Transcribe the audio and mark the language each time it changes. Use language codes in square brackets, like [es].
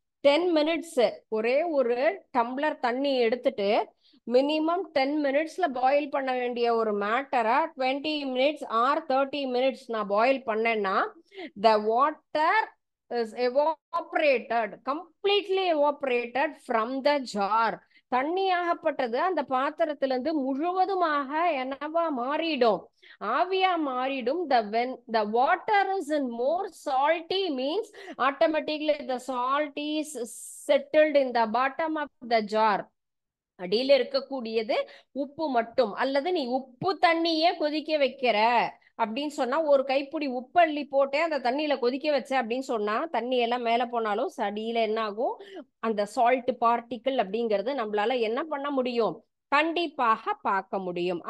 [ta] 10 minutes ஒரே ஒரு tumbler தண்ணி எடுத்துட்டு மினிமம் 10 மினிட்ஸ்ல பாயில் பண்ண வேண்டிய ஒரு மேட்டரை 20 மினிட்ஸ் ஆர் 30 மினிட்ஸ் நான் பாயில் பண்ணேன்னா [en] The water is evaporated, completely evaporated from the jar. [ta] தண்ணியாகப்பட்டது அந்த பாத்திரத்திலிருந்து முழுவதுமாக என்னவா மாறிடும், ஆவியா மாறிடும். [en] the water is in more salty means automatically the salt is settled in the bottom of the jar. [ta] அடியில இருக்கக்கூடியது உப்பு மட்டும். அல்லது நீ உப்பு தண்ணியே கொதிக்க வைக்கிற அப்படின்னு சொன்னா, ஒரு கைப்பிடி உப்பு அள்ளி போட்டே அந்த தண்ணியில கொதிக்க வச்ச அப்படின்னு சொன்னா தண்ணி எல்லாம் மேல போனாலும் அடியில என்ன ஆகும், அந்த சால்ட் பார்ட்டிக்கிள் அப்படிங்கிறது நம்மளால என்ன பண்ண முடியும், கண்டிப்பாக பார்க்க முடியும்.